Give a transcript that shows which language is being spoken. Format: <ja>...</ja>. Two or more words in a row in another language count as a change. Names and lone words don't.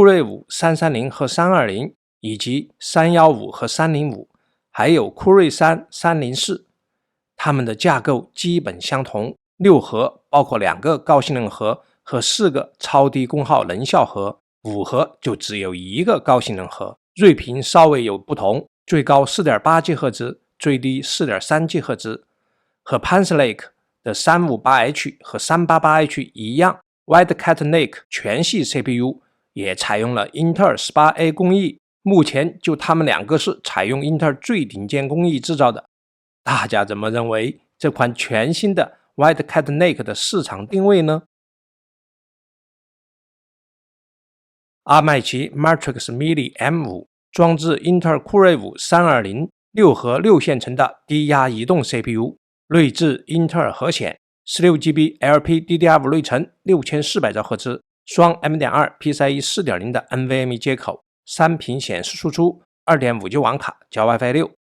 <zh>睿5 330和320，以及315和305，還有酷睿3 304，它们的架構基本相同，6核包括2個高性能核和4個超低功耗能效核，5核就只有1個高性能核，睿頻稍微有不同，最高 4.8 GHz， 最低 4.3 GHz。和 Panther Lake 的 358H 和 388H 一樣， Wildcat Lake 全系 CPU 也採用了英特爾 18A 工藝，目前就它們2個是採用英特爾最頂尖工藝製造的。大家怎麼認為這款全新的 Wildcat Lake 的市場定位呢？阿麥奇 Matrix Mini M5 裝置英特爾酷睿5 320 6核6線程的低壓移動 CPU， 內置英特爾核顯 16GB LPDDR5 內存6400兆赫茲，雙 M.2 PCIe 4.0 的 NVMe 接口，3屏顯示輸出 2.5G 網卡加 WiFi 6。</zh>